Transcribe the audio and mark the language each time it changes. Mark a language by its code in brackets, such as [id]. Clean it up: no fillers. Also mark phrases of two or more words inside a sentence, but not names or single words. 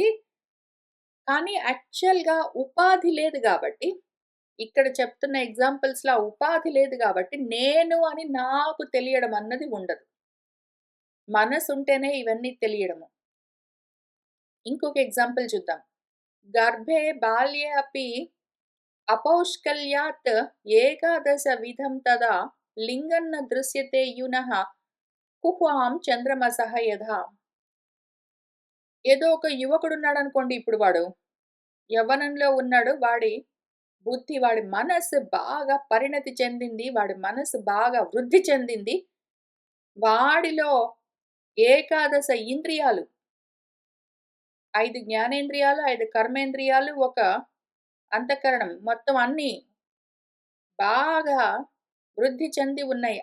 [te] కానీ యాక్చువల్‌గా ఉపాధి లేదు గాబట్టి, ఇక్కడ చెప్తున్న ఎగ్జాంపుల్స్‌లో ఆ ఉపాధి లేదు గాబట్టి, నేను అని నాకు తెలియడం అన్నది ఉండదు. మనసుంటేనే ఇవన్నీ తెలియడము. ఇంకొక ఎగ్జాంపుల్ చూద్దాం. [sa] గర్భే బాల్యే అపి अपौष्कल्यात् एकादशविधं तदा लिङ्गन्न दृश्यते यूनः कुह्वां చంద్రమసః యథా. [te] ఏదో ఒక యువకుడున్నాడనుకోండి ఇప్పుడు వాడు. యవ్వనంలో ఉన్నాడు. వాడి బుద్ధి, వాడి మనస్సు బాగా పరిణతి చెందింది. వాడి మనస్సు బాగా వృద్ధి చెందింది. వాడిలో ఏకాదశ ఇంద్రియాలు, 5 జ్ఞానేంద్రియాలు, 5 కర్మేంద్రియాలు, ఒక అంతఃకరణం మొత్తం అన్నీ బాగా వృద్ధి చెంది ఉన్నాయి.